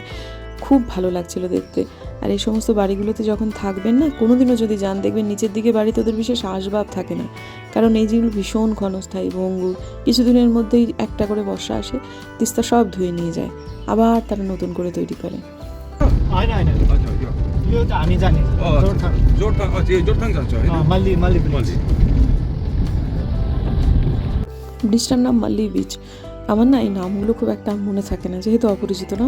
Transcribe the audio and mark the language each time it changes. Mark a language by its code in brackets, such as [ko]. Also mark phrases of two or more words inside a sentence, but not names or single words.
[bn] খুব ভালো লাগছিল দেখতে। আর এই সমস্ত বাড়িগুলোতে যখন থাকবেন না, কোনোদিনও যদি যান, দেখবেন নিচের দিকে বাড়িতে ওদের বিশেষ আসবাব থাকে না, কারণ এই যেগুলো ভীষণ ক্ষণস্থায়ী ভঙ্গুর। কিছুদিনের মধ্যেই একটা করে বর্ষা আসে, তিস্তা সব ধুয়ে নিয়ে যায়, আবার তারা নতুন করে তৈরি করে। [ne] होइन होइन [bn] আচ্ছা [ne] यो त हामी जाने जोरथाङ जोरथाङ, जोरथाङ जान्छ होइन? मल्ली मल्ली ब्रिज [bn] ব্রিজটার নাম মাল্লি বিচ। আমার না এই নামগুলো খুব একটা মনে থাকে না, যেহেতু অপরিচিত নাম।